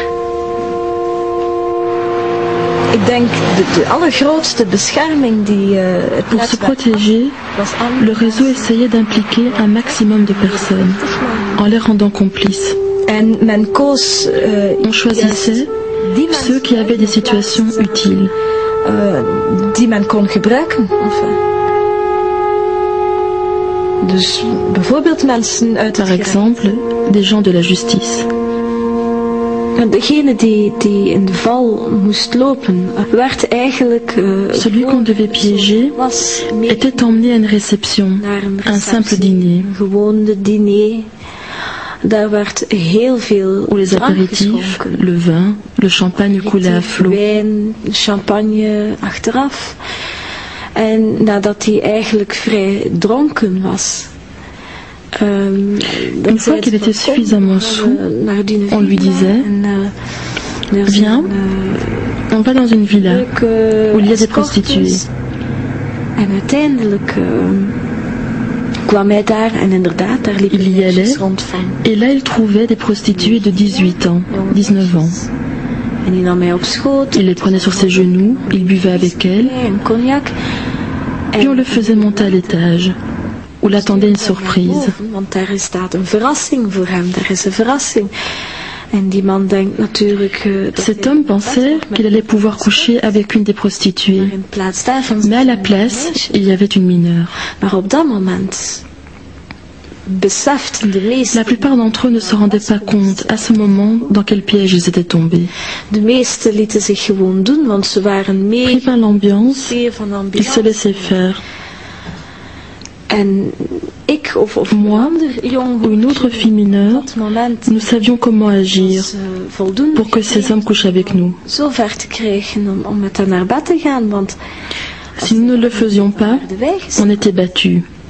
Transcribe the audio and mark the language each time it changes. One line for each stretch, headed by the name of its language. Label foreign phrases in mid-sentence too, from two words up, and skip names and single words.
French: Pour se protéger, le réseau essayait d'impliquer un maximum de personnes, en les rendant complices. On choisissait ceux qui avaient des situations utiles.
Dutch: Die men kon gebruiken. Dus bijvoorbeeld mensen uit
French: Par exemple, des gens de la justice.
Dutch: Degene die in de val moest lopen, werd eigenlijk...
French: Celui qu'on devait piéger était emmené à une réception, un simple dîner.
Dutch: Een gewone diner. Daar werd heel veel
French: où les apéritifs, le vin, le champagne coulaient à flot.
Dutch: Wijn, champagne achteraf. En nadat hij eigenlijk vrij dronken was...
French: Une fois qu'il était suffisamment saoul, on lui disait « Viens, on va dans une villa où il y a des prostituées. »
Dutch: En uiteindelijk kwam hij daar en inderdaad, daar liep
French: il y allait et là il trouvait des prostituées de 18 ans, 19 ans.
Dutch: En die nam mij op schoot.
French: Il les prenait sur ses genoux, il buvait avec elles, puis on le faisait monter à l'étage, où l'attendait une surprise.
Dutch: Want daar staat een verrassing voor hem, daar is een verrassing. En die man denkt natuurlijk...
French: Cet homme pensait qu'il allait pouvoir coucher avec une des prostituées. Mais à la place, il y avait une mineure.
Dutch: Maar op dat moment beseften de meesten...
French: La plupart d'entre eux ne se rendaient pas compte à ce moment dans quel piège ils étaient tombés.
Dutch: De meesten lieten zich gewoon doen, want ze waren mee...
French: Pris par l'ambiance, ils se laissaient faire. Moi ou une autre fille mineure, nous savions comment agir pour que ces hommes couchent avec nous. Si nous ne le faisions pas, on était battus.